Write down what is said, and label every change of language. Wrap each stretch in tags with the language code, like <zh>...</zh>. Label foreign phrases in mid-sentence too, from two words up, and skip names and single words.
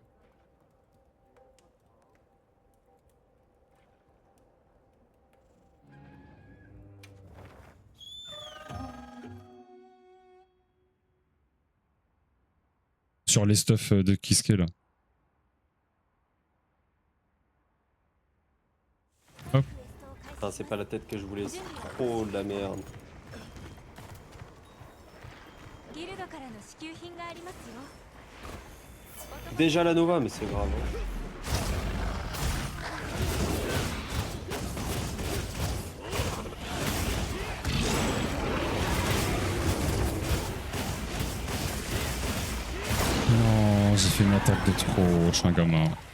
<fr>Sur les stuffs de Kiske là. Hop.</fr> <ja>クエストを開始</ja> <fr>Ah, c'est pas la tête que je voulais, c'est trop de la merde.</fr> <ja>ギルドからの支給品がありますよ</ja> <fr>Déjà la Nova, mais c'est grave. Hein. Non, j'ai fait une attaque de trop, je suis un gamin.</fr>